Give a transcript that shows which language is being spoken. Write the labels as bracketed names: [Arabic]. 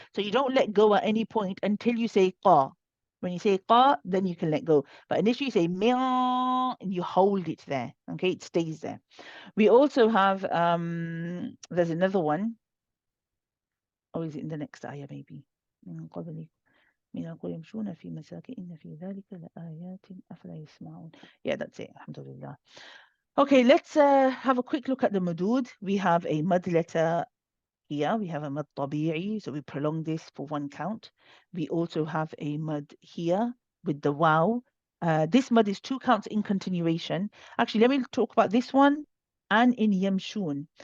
[English] So you don't let go at any point until you say qa. When you say qa, then you can let go. But initially you say meow and you hold it there. Okay, it stays there. We also have there's another one. Or is it in the next ayah maybe? [Arabic] من قبل من القرى يمشون في مساكن في ذلك لآيات أفلا يسمعون. [English] Yeah, that's it. Alhamdulillah. Okay, let's have a quick look at the mudud. We have a mud letter here. We have a mud tabi'i, so we prolong this for one count. We also have a mud here with the waw. This mud is 2 counts in continuation. Actually, let me talk about this one and in yamshun.